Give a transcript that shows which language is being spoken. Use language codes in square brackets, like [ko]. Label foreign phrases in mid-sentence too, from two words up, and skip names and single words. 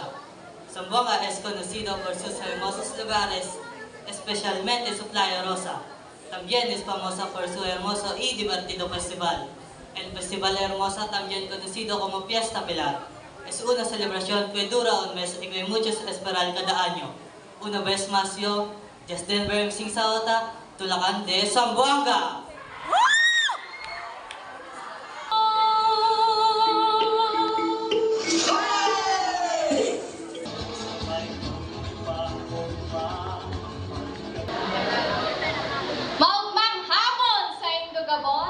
[es] Zamboanga es conocido por sus hermosos lugares, especialmente su Playa Rosa. También es famosa por su hermoso y divertido festival. El Festival Hermosa, también conocido como Fiesta Pilar, es una celebración que dura un mes y que muchos esperan cada año. Una vez más yo, Justin Berm Singh Sauta, Tulakan de Zamboanga! [bik] Maugmang hapon sa Indogabos.